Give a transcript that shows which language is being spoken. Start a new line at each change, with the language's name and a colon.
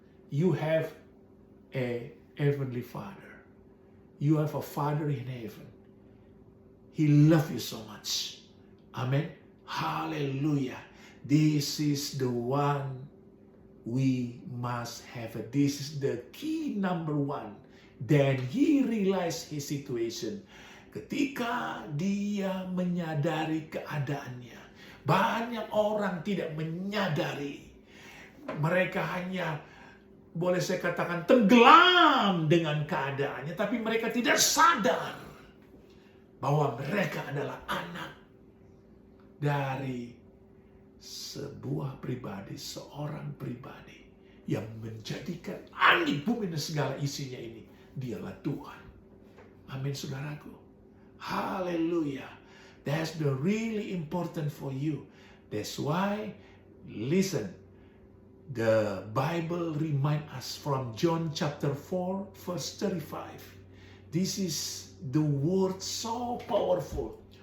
English: You have a heavenly Father. You have a Father in heaven. He loves you so much. Amen. Hallelujah. This is the one we must have. This is the key number one. Then he realized his situation.
Indonesian: Ketika dia menyadari keadaannya. Banyak orang tidak menyadari. Mereka hanya, boleh saya katakan, tenggelam dengan keadaannya. Tapi mereka tidak sadar bahwa mereka adalah anak dari sebuah pribadi, seorang pribadi yang menjadikan langit bumi dan segala isinya ini. Dialah Tuhan. Amin, saudaraku. Hallelujah.
English: That's the really important for you. That's why, listen, the Bible reminds us from John chapter 4, verse 35. This is the word so powerful.